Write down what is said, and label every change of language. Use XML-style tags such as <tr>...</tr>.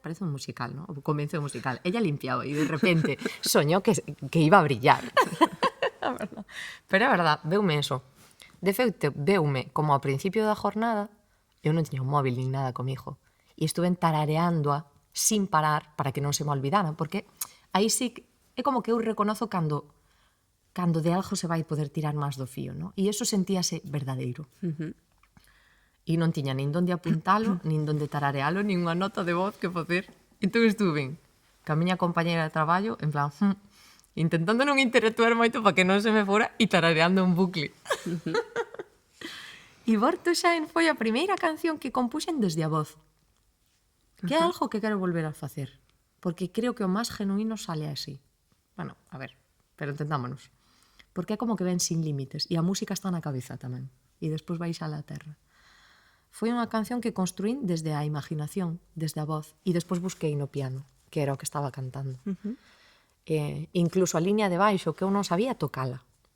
<es>Parece un musical, ¿no? O comienzo de musical. Ella limpiaba e de repente soñó que iba a brillar.</es> <gl>Pero é verdad, veume eso. De feito, veume como ao principio da jornada, eu non tiña un móvil nin nada comigo, e estuve tarareándoa sin parar para que non se me olvidara, porque aí sí é como que eu reconozo cando de algo se vai poder tirar máis do fío, ¿no? E iso sentíase verdadeiro. E non tiña nin donde apuntalo, nin donde tararealo, nin unha nota de voz que facer. Entón estuve ca miña compañera de traballo, en plan, intentando non interactuar moito para que non se me fora e tarareando un bucle. E Born to Shine foi a primeira canción que compuxen desde a voz. Que é algo que quero volver a facer. Porque creo que o máis genuíno sale así. Bueno, a ver, pero entendámonos. Porque é como que ven sin límites. E a música está na cabeza tamén. E despois vais á la terra. Foi unha canción que construín desde a imaginación, desde a voz. E despois busquei no piano, que era o que estaba cantando. Incluso a liña de baixo, que eu non sabía tocala.</gl>